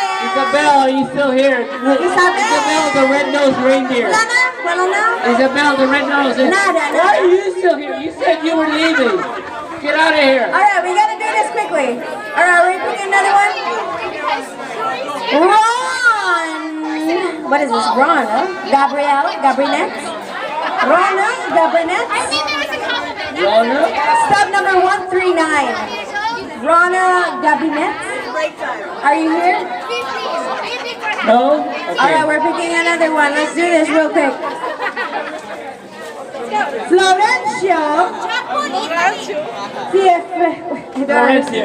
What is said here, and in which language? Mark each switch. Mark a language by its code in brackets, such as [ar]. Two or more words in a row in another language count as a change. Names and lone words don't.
[en] Isabel, are you still here? Isabel, the red-nosed reindeer. [tl] Wala na. [en] Isabel, the red-nosed. Nada. Why are you still here? You said you were leaving. Get out of here. All right, we gotta do this quickly. All right, are we picking another one? Ron! What is this? Ron, huh? Gabrinette? Rona? Gabrinette? Rona? Stop number 139. Rona Gabinette? Are you here? No? Okay. Alright, we're picking another one. Let's do this real quick. Florencio. Florencio.